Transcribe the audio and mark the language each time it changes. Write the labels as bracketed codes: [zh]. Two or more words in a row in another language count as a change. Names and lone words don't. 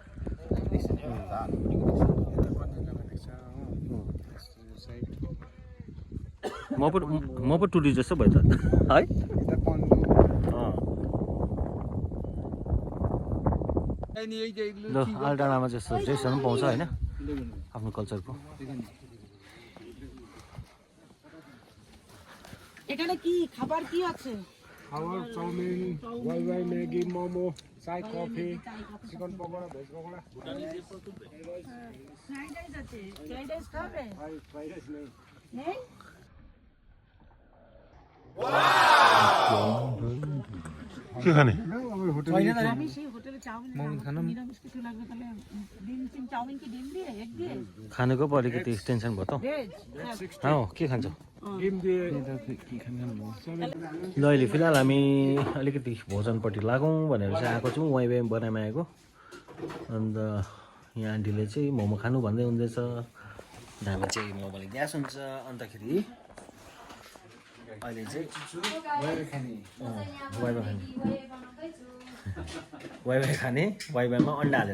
[ne] म पो टुरिस्ट जस्तो भयो त है। ल आलडाँडामा चाहिँ यस्तो ड्रेसहरू पनि पाउँछ होइन, आफ्नो कल्चरको। [bn] এখানে কি খাবার কি আছে? খাবার চাউমিন, ওয়াই ম্যাগি, মোমো, চাই, কফি, চিকেন পকোড়া, ভেজ পকোড়া। [en] fried rice [bn] আছে। [en] fried rice [bn] খাবে? [en] fried rice [bn] নেই। নেই? কেখানে আমি সেই হোটেলে চাউমিন খাবো। নিরামিষ কিছু লাগবে তাহলে ডিম চাউমিন কি ডিম দিয়ে এগ দিয়ে? [ne] खानेको पो अलिकति टेन्सन भयो त। [bn] ভেজ। [ne] हो के खान्छ? [bn] ডিম দিয়ে [ne] ल अहिले फिलहाल हामी अलिकति भोजनपट्टि लागौँ भनेर चाहिँ आएको छौँ, वाइ बनाइमा आएको। अन्त यहाँ आन्टीले चाहिँ मोमो खानु भन्दै हुँदैछ, हामी चाहिँ मोमोले ग्यास हुन्छ। अन्तखेरि अहिले चाहिँ वाइवाई खाने, वाइवाईमा अन्डा हालेर।